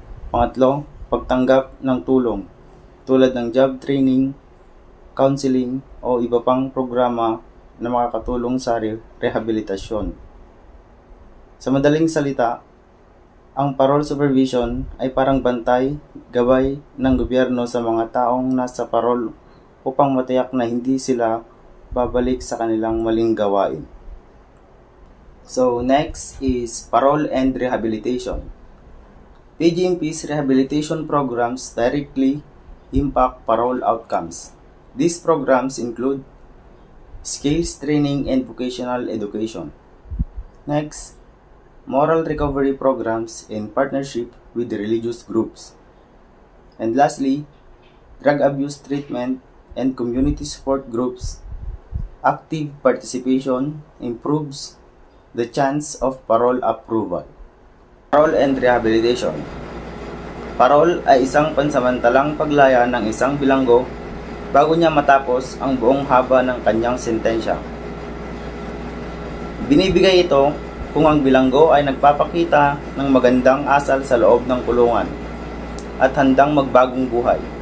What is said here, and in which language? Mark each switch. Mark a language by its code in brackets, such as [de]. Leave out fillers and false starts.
[tl] Pangatlo, pagtanggap ng tulong tulad ng job training, counseling, o iba pang programa na makakatulong sa rehabilitasyon. Sa madaling salita, ang parole supervision ay parang bantay, gabay ng gobyerno sa mga taong nasa parole upang matiyak na hindi sila babalik sa kanilang maling gawain. [en] So next is parole and rehabilitation. BJMP's rehabilitation programs directly impact parole outcomes. These programs include skills training and vocational education. Next, moral recovery programs in partnership with religious groups. And lastly, drug abuse treatment and community support groups. Active participation improves the chance of parole approval. Parole and rehabilitation. [tl] Parole ay isang pansamantalang paglaya ng isang bilanggo bago niya matapos ang buong haba ng kanyang sentensya. Binibigay ito kung ang bilanggo ay nagpapakita ng magandang asal sa loob ng kulungan at handang magbagong buhay.